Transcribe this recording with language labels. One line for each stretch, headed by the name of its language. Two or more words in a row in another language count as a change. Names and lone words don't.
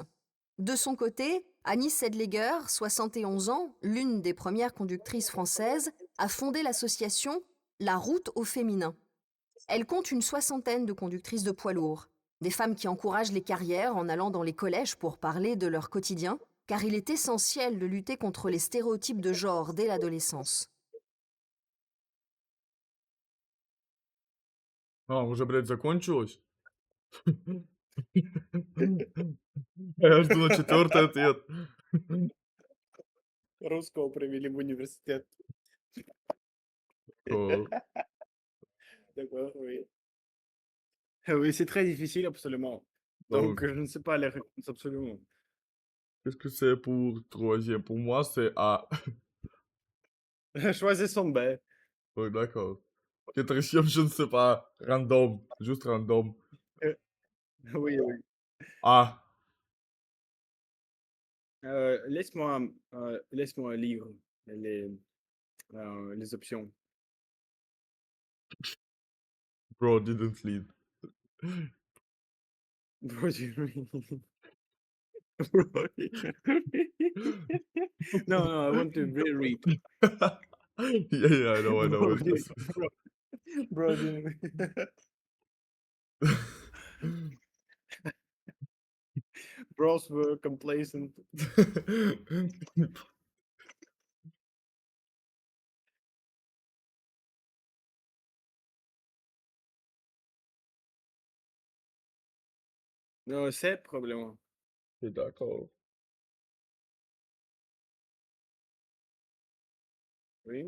French: De son côté, Annie Sedleger, 71 ans, l'une des premières conductrices françaises, a fondé l'association La Route au féminin. Elle compte une 60aine de conductrices de poids lourds. Des femmes qui encouragent les carrières en allant dans les collèges pour parler de leur quotidien, car il est essentiel de lutter contre les stéréotypes de genre dès l'adolescence.
Russian: Уже, блядь, закончилось? Я жду на 4-й ответ. Русского привели в университет.
French: D'accord. D'accord, oui. Oui, c'est très difficile, absolument. Donc, Donc, je ne sais pas les réponses, absolument. qu'est-ce que c'est pour troisième? Pour moi, c'est A. Choisissons B. Oui, d'accord. Quatrième, je ne sais pas. Random. Juste random. Euh, Oui, oui. A. Laisse-moi lire les, les options.
English: Bro, didn't lead. No, I want to reread. Yeah, I know. Bro, It's bro, didn't- Bros were complacent.
French: Non, c'est probablement. Et d'accord. Oui.